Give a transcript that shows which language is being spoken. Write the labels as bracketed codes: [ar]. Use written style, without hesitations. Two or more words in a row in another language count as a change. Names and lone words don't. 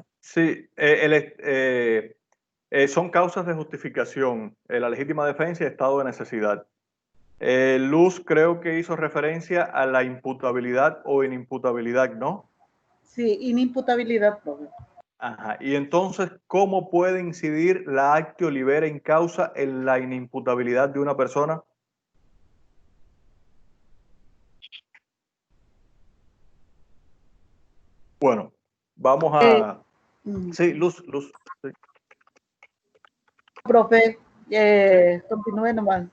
[es] Sí, son causas de justificación, la legítima defensa y estado de necesidad. Luz creo que hizo referencia a la imputabilidad o inimputabilidad, ¿no? Sí, inimputabilidad, profe. Ajá. Y entonces, ¿cómo puede incidir la [la] actio libera in causa [es] en la inimputabilidad de una persona? Bueno, vamos a... Sí, Luz. Sí. Profe, continúe nomás.